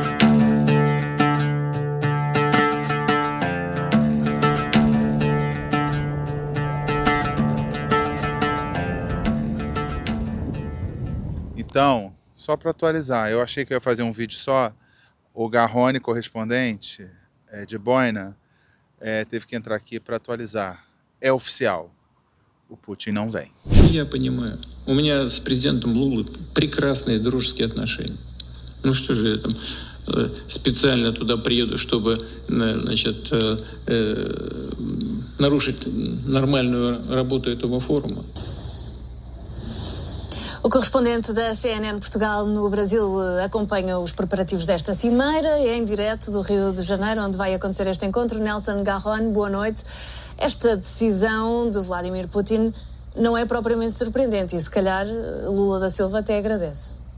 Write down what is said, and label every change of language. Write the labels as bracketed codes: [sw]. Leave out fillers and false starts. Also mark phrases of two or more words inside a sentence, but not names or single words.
[pt] Então, só para atualizar, eu achei que eu ia fazer um vídeo só, o Garrone, correspondente de Boina, teve que entrar aqui para atualizar. É oficial, o Putin não vem. [ru] Я понимаю. У меня с президентом Лулой прекрасные дружеские отношения. Ну что же я там специально туда приеду, чтобы, значит, нарушить нормальную работу этого форума. [pt] O correspondente da CNN Portugal no Brasil acompanha os preparativos desta cimeira, em direto do Rio de Janeiro, onde vai acontecer este encontro. Nelson Garrone, boa noite. Esta decisão de Vladimir Putin não é propriamente surpreendente e, se calhar, Lula da Silva até agradece.